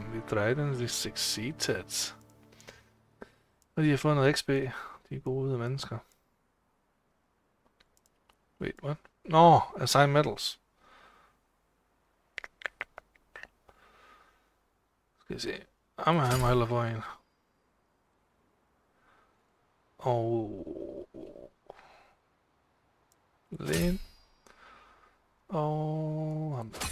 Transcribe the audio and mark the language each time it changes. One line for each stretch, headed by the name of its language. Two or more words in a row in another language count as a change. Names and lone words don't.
English: We tried and we succeeded.
Danish: Og de har fået noget XP. De er gode mennesker.
English: Wait, what? No, assign medals.
Danish: Skal vi se. Han må hellere få en. Og... Lægen. Og... ham der.